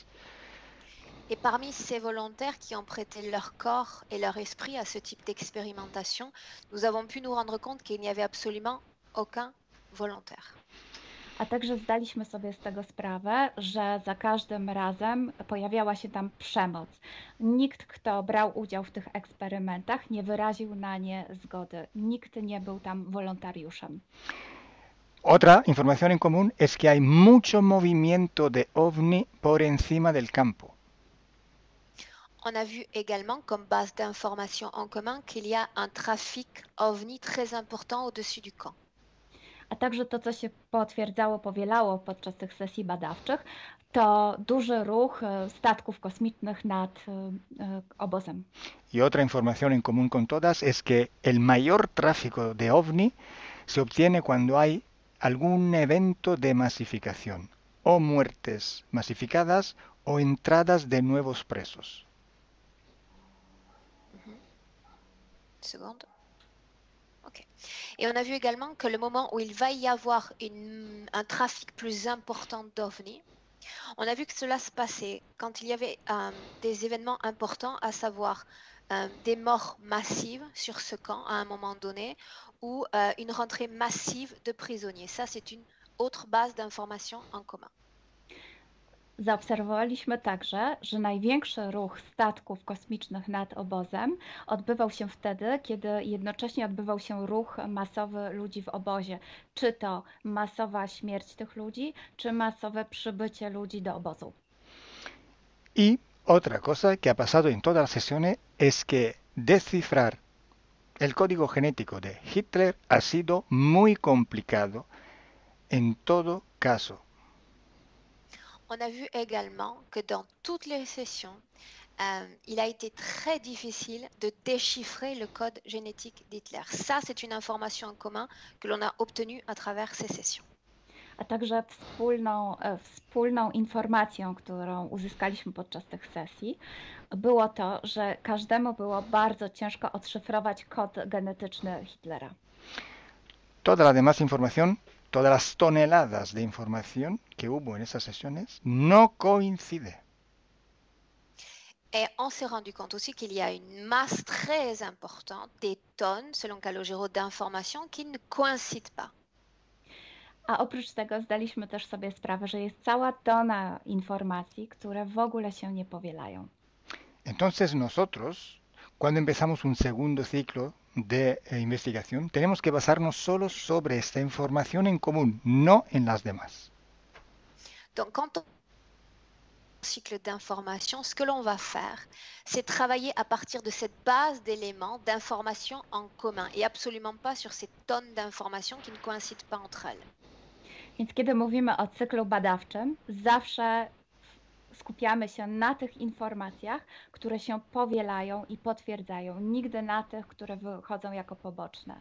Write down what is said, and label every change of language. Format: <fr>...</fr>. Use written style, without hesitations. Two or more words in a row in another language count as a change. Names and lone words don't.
<fr>Et parmi ces volontaires qui ont prêté leur corps et leur esprit à ce type d'expérimentation, nous avons pu nous rendre compte qu'il n'y avait absolument aucun volontaire.</fr> <pl>A także zdaliśmy sobie z tego sprawę, że za każdym razem pojawiała się tam przemoc. Nikt, kto brał udział w tych eksperymentach, nie wyraził na nie zgody. Nikt nie był tam wolontariuszem.</pl> <es>Otra información en común es que hay mucho movimiento de ovni por encima del campo.</es> <fr>On a vu également comme base d'information en commun qu'il y a un trafic ovni très important au-dessus du camp.</fr> <pl>A także to, co się potwierdzało, powielało podczas tych sesji badawczych, to duży ruch statków kosmicznych nad obozem.</pl> <es>Y otra información en común con todas es que el mayor tráfico de ovni se obtiene cuando hay algún evento de masificación, o muertes masificadas o entradas de nuevos presos.</es> <fr>Seconde. Ok. Et on a vu également que le moment où il va y avoir un trafic plus important d'OVNI, on a vu que cela se passait quand il y avait des événements importants, à savoir des morts massives sur ce camp à un moment donné, ou une rentrée massive de prisonniers. Ça, c'est une autre base d'information en commun.</fr> <pl>Zaobserwowaliśmy także, że największy ruch statków kosmicznych nad obozem odbywał się wtedy, kiedy jednocześnie odbywał się ruch masowy ludzi w obozie. Czy to masowa śmierć tych ludzi, czy masowe przybycie ludzi do obozu.</pl> <es>Y otra cosa que ha pasado en todas las sesiones es que descifrar el código genético de Hitler ha sido muy complicado en todo caso.</es> <fr>On a vu également que dans toutes les sessions, il a été très difficile de déchiffrer le code génétique d'Hitler. Ça, c'est une information en commun que l'on a obtenue à travers ces sessions.</fr> <pl>A także wspólną informacją, którą uzyskaliśmy podczas tych sesji, było to, że każdemu było bardzo ciężko odszyfrować kod genetyczny Hitlera.</pl> <es>Toda la demás información, todas las toneladas de información que hubo en esas sesiones no coincide.</es> <fr>Et on s'est rendu compte aussi qu'il y a une masse très importante, des tonnes, selon Calogero, d'informations qui ne coïncident pas.</fr> <pl>A oprócz tego zdaliśmy też sobie sprawę, że jest cała tona informacji, które w ogóle się nie powielają.</pl> <es>Entonces nosotros, cuando empezamos un segundo ciclo de investigación, tenemos que basarnos solo sobre esta información en común, no en las demás.</es> <fr>Donc, quand on cycle d'information, ce que l'on va faire, c'est travailler à partir de cette base d'éléments, d'informations en commun, et absolument pas sur ces tonnes d'informations qui ne coïncident pas entre elles.</fr> <pl>Więc kiedy mówimy o cyklu badawczym, zawsze skupiamy się na tych informacjach, które się powielają i potwierdzają, nigdy na tych, które wychodzą jako poboczne.</pl>